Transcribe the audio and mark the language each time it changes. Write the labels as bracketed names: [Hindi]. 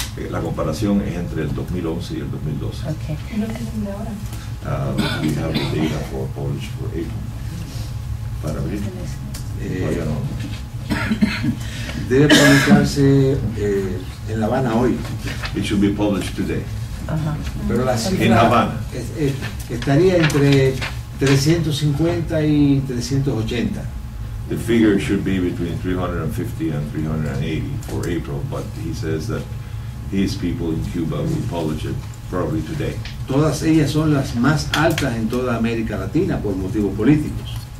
[Spanish] La comparación es entre el 2011 y el 2012. [English] Okay. [Spanish] ¿y no tienen de ahora? [English] We have the data for Polish for April. [Spanish] Para abril. Todavía no. Debe publicarse en La Habana hoy, [English] It should be published today. Uh-huh. [Spanish] pero la [English] En [Spanish] cifra [English] Habana. [Spanish] estaría entre 350 y 380. [English] The figure should be between 350 and 380 for April, but he says that his people in Cuba will publish it probably today. [Spanish] Todas ellas son las más altas en toda América Latina por motivos políticos.